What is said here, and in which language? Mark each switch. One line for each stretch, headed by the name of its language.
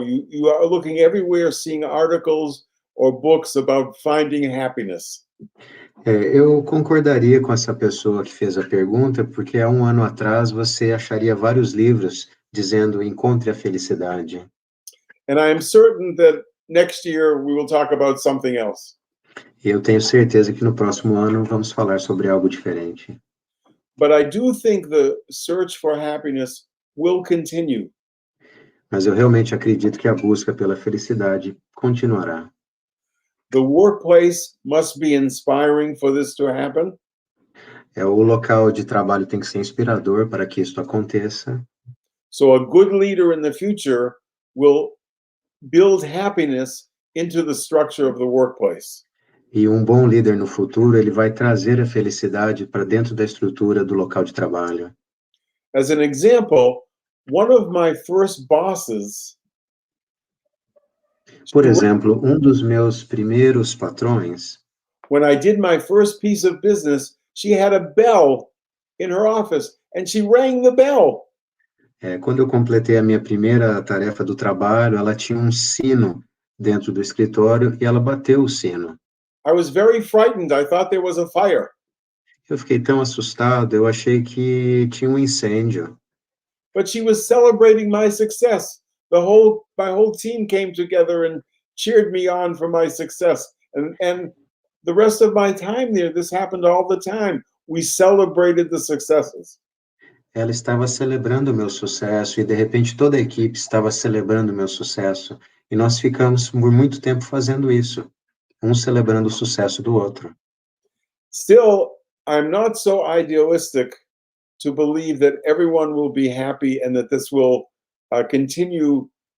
English: You are looking everywhere, seeing articles or books about finding happiness.
Portuguese: Eu concordaria com essa pessoa que fez a pergunta, porque há um ano atrás você acharia vários livros dizendo encontre a felicidade.
English: And I am certain that next year we will talk about something else.
Portuguese: E eu tenho certeza que no próximo ano vamos falar sobre algo diferente.
English: But I do think the search for happiness will continue.
Portuguese: Mas eu realmente acredito que a busca pela felicidade continuará.
English: The workplace must be inspiring for this to happen.
Portuguese: O local de trabalho tem que ser inspirador para que isso aconteça.
English: So a good leader in the future will build happiness into the structure of the workplace.
Portuguese: E um bom líder no futuro, ele vai trazer a felicidade para dentro da estrutura do local de trabalho.
English: As an example, one of my first bosses,
Portuguese: por exemplo, um dos meus primeiros patrões,
English: when I did my first piece of business, she had a bell in her office and she rang the bell.
Portuguese: Quando eu completei a minha primeira tarefa do trabalho, ela tinha um sino dentro do escritório e ela bateu o sino.
English: I was very frightened. I thought there was a fire.
Portuguese: Eu fiquei tão assustado, eu achei que tinha um incêndio.
English: But she was celebrating my success. My whole team came together and cheered me on for my success. And the rest of my time there, this happened all the time. We celebrated the successes.
Portuguese: Ela estava celebrando o meu sucesso e de repente toda a equipe estava celebrando o meu sucesso. E nós ficamos por muito tempo fazendo isso. Um celebrando o sucesso do outro.
English: Still, I'm not so idealistic to believe that everyone will be happy and that this will continue.